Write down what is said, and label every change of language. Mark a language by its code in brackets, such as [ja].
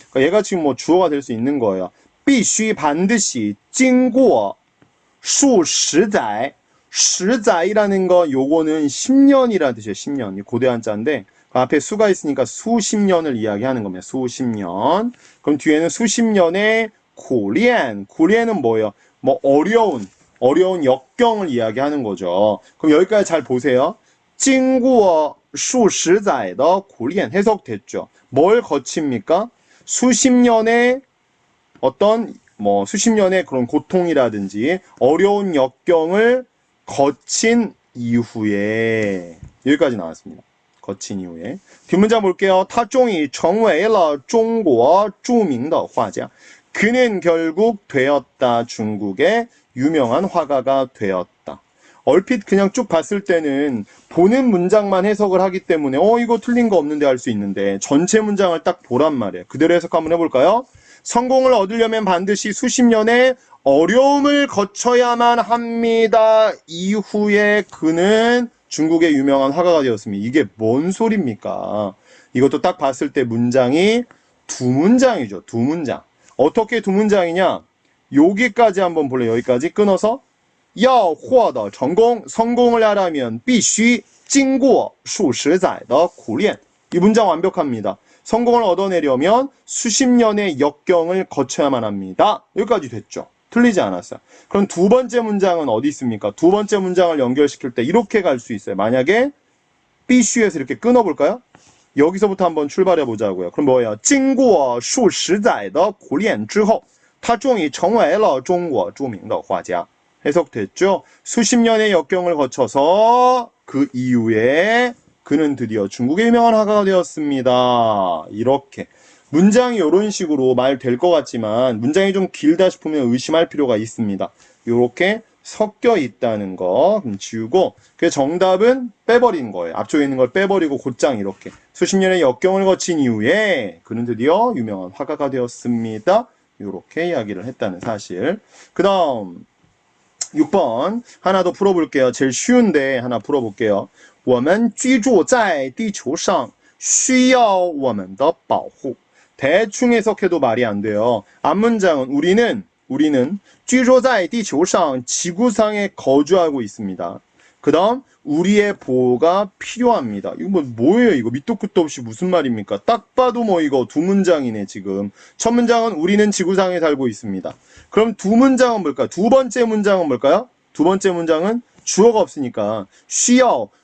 [ko] 그러니까 얘가 지금 뭐 주어가 될 수 있는 거예요. 必须 반드시 [zh] 经过数十载 [ko] 十载이라는 거 요거는 10년이라는 뜻이에요. 10년. 고대 한자인데 그 앞에 수가 있으니까 수십 년을 이야기하는 겁니다. 수십 년. 그럼 뒤에는 수십 년의苦练은 뭐예요? 뭐 어려운 역경을 이야기하는 거죠. 그럼 여기까지 잘 보세요. [zh] 经过数十载的苦练 [ko] 해석됐죠. 뭘 거칩니까? 수십 년의 어떤 수십 년의 그런 고통이라든지 어려운 역경을 거친 이후에 여기까지 나왔습니다. 거친 이후에 뒷문장 볼게요. [zh] 他终于成为了中国著名的画家. [ko] 그는 결국 되었다. 중국의 유명한 화가가 되었다. 얼핏 그냥 쭉 봤을 때는 보는 문장만 해석을 하기 때문에 이거 틀린 거 없는데 할 수 있는데 전체 문장을 딱 보란 말이에요. 그대로 해석 한번 해볼까요? 성공을 얻으려면 반드시 수십 년의 어려움을 거쳐야만 합니다. 이후에 그는 중국의 유명한 화가가 되었습니다. 이게 뭔 소리입니까? 이것도 딱 봤을 때 문장이 두 문장이죠. 두 문장. 어떻게 두 문장이냐? 여기까지 한번 볼래요. 여기까지 끊어서 [zh] 要获得成功 [ko] 성공을 하려면 [zh] 必须经过数十载的苦练 [ko] 이 문장 완벽합니다. 성공을 얻어내려면 수십 년의 역경을 거쳐야만 합니다. 여기까지 됐죠. 틀리지 않았어요. 그럼 두 번째 문장은 어디 있습니까? 두 번째 문장을 연결시킬 때 이렇게 갈 수 있어요. 만약에 必须에서 이렇게 끊어볼까요? 여기서부터 한번 출발해 보자고요. 그럼 뭐예요? [zh] 经过数十载的苦练之后他终于成为了中国著名的画家 [ko] 해석됐죠? 수십 년의 역경을 거쳐서 그 이후에 그는 드디어 중국의 유명한 화가가 되었습니다. 이렇게 문장이 이런 식으로 말 될 것 같지만 문장이 좀 길다 싶으면 의심할 필요가 있습니다. 이렇게 섞여 있다는 거 지우고 그 정답은 빼버린 거예요. 앞쪽에 있는 걸 빼버리고 곧장 이렇게 수십 년의 역경을 거친 이후에 그는 드디어 유명한 화가가 되었습니다. 이렇게 이야기를 했다는 사실. 그 다음 6번 하나 더 풀어볼게요. 제일 쉬운데 하나 풀어볼게요. [zh] 我们居住在地球上需要我们的保护 [ko] 대충 해석해도 말이 안 돼요. 앞문장은 우리는 [zh] 居住在地球上 [ko] 지구상에 거주하고 있습니다. 그 다음 우리의 보호가 필요합니다. 이거 뭐예요? 이거 밑도 끝도 없이 무슨 말입니까? 딱 봐도 이거 두 문장이네 지금. 첫 문장은 우리는 지구상에 살고 있습니다. 그럼 두 문장은 뭘까요? 두 번째 문장은 뭘까요? 두 번째 문장은 주어가 없으니까 需要